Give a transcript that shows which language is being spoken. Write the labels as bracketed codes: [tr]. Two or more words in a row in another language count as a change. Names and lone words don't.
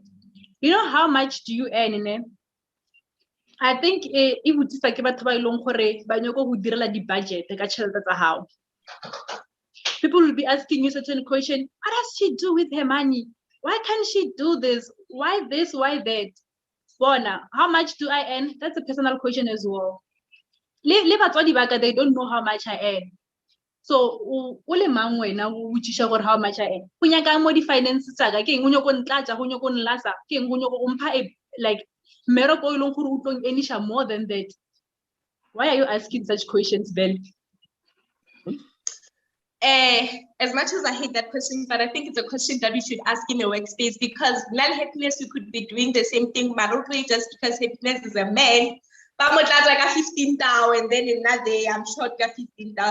[en] You know how much do you earn in it? I think if would just like about the budget, how people will be asking you certain question. What does she do with her money? Why can't she do this? Why this? Why that? Bona, how much do I earn? That's a personal question as well. They don't know how much I earn. [nso] So ole mang wena o utshisha gore [en] how much I earn. [nso] Go nyaka mo di finances tsaka ke eng go nyoko ntlatsa go nyoko nlasa ke eng go nyoko go mpha like mmereko e leng gore o tlo earnisha [en] more than that. Why are you asking such questions, Ben? As much as I hate that question, but I think it's a question that we should ask in a workspace, because non-happiness, we could be doing the same thing, but not really just because happiness is a man. But I'm like 15,000, and then another day I'm short 15,000.